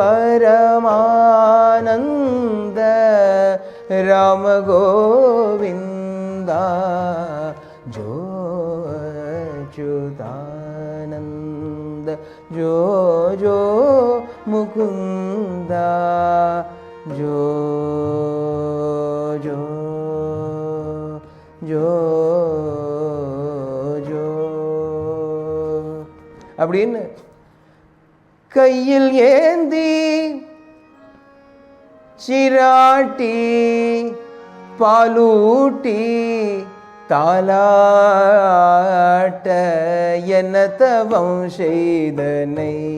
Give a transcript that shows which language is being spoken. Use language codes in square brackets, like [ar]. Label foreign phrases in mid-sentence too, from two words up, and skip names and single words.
[ta] परमानंद राम गोविंदा जो अच्युतानंद जो जो मुकुंदा जो जो जो जो அப்படின்னு கையில் ஏந்தி சிராட்டி பாலூட்டி தாலாட்ட என்ன தவம் செய்தனை